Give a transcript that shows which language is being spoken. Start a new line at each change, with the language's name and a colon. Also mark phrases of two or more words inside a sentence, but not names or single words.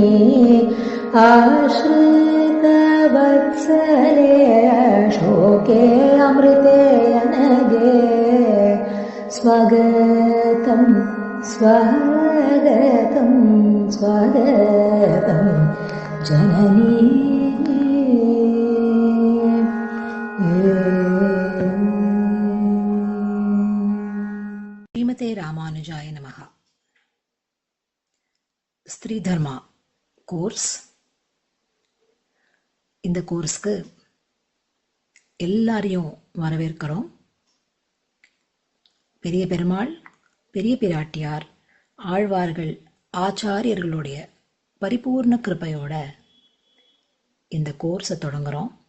Sanskrit: आश्रितवत्सले अशोके अमृते अनगे स्वागतं स्वागतं स्वागतं जननी श्रीमते रामानुजाय नमः.
Tamil: ஸ்திரீ தர்மா கோர்ஸ். இந்த கோர்ஸ்க்கு எல்லாரையும் வரவேற்கிறோம். பெரிய பெருமாள், பெரிய பிராட்டியார், ஆழ்வார்கள், ஆச்சாரியர்களுடைய பரிபூர்ண கிருபையோட இந்த கோர்ஸை தொடங்குறோம்.